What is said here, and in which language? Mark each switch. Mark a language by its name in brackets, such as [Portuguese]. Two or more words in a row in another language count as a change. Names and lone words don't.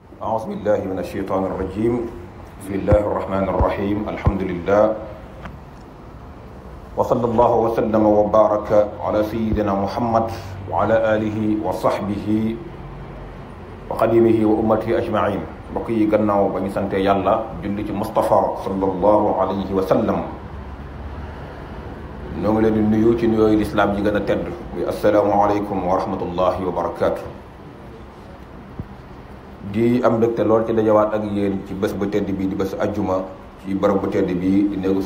[Arabic] أعوذ بالله من الشيطان الرجيم. بسم الله الرحمن الرحيم. الحمد لله وصلى الله وسلم وبارك على سيدنا محمد وعلى آله وصحبه وقديمه وأمته أجمعين. [Wolof] mbokk yi gannaaw ba ñu sante yàlla julli ci Mustafa [Arabic] صلى الله عليه وسلم, [Wolof] ñoo ngi leen di nuyu ci nuyooyu lislaam yi gën a tedd muy [Arabic] السلام عليكم ورحمة الله وبركاته. [Wolof] di am mbégte lool ci dajawaat ak yéen ci bés bu tedd bi di bés ajjuma ci barab bu tedd bi di néegu